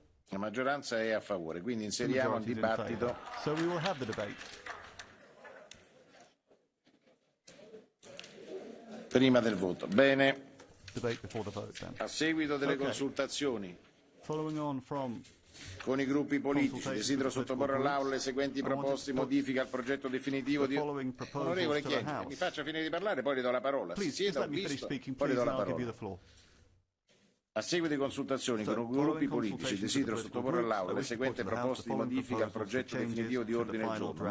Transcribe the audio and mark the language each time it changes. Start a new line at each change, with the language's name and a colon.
Italian: La maggioranza è a favore, quindi inseriamo il dibattito.
English: So we will have the debate.
Italian: Prima del voto. Bene.
English: Debate before the vote, then.
Italian: A seguito delle consultazioni
English: Following on from
Italian: con i gruppi politici, desidero sottoporre all'Aula le seguenti proposte di modifica al progetto definitivo di... Onorevole Chienti, mi faccia finire di parlare, poi le do la parola. Si sieda, ho visto, poi le do la parola. A seguito di consultazioni con i gruppi politici, desidero sottoporre all'Aula le seguenti proposte di modifica al progetto definitivo di ordine del giorno.